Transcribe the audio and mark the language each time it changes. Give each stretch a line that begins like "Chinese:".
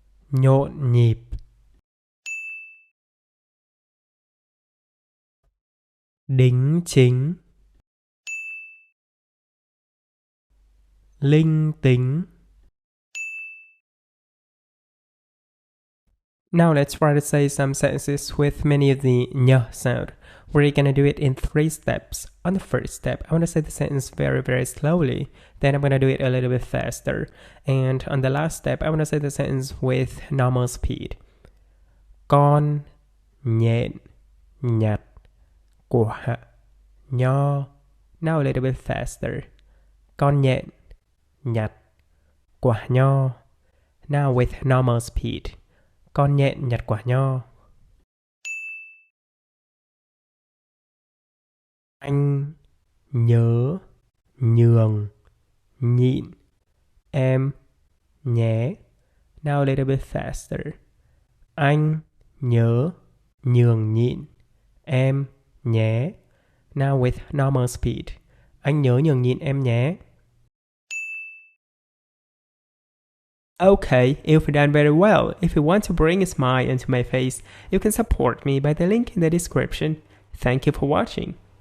Vietnamese: nhộn nhịp, đính chính, linh tính.
English: Now let's try to say some sentences with many of the nh sound. We're gonna do it in 3 steps. On the first step, I want to say the sentence very slowly. Then I'm gonna do it a little bit faster. And on the last step, I want to say the sentence with normal speed.
Vietnamese: Con, nhện, nhặt, quả, nho.
English: Now a little bit faster.
Vietnamese: Con nhện, nhặt, quả nho,
English: Now with normal speed.
Vietnamese: Con nhện nhặt quả nho. Anh nhớ nhường nhịn em nhé.
English: Now a little bit faster.
Vietnamese: Anh nhớ nhường nhịn em nhé.
English: Now with normal speed.
Vietnamese: Anh nhớ nhường nhịn em nhé.
English: Okay, you've done very well. If you want to bring a smile into my face, you can support me by the link in the description. Thank you for watching.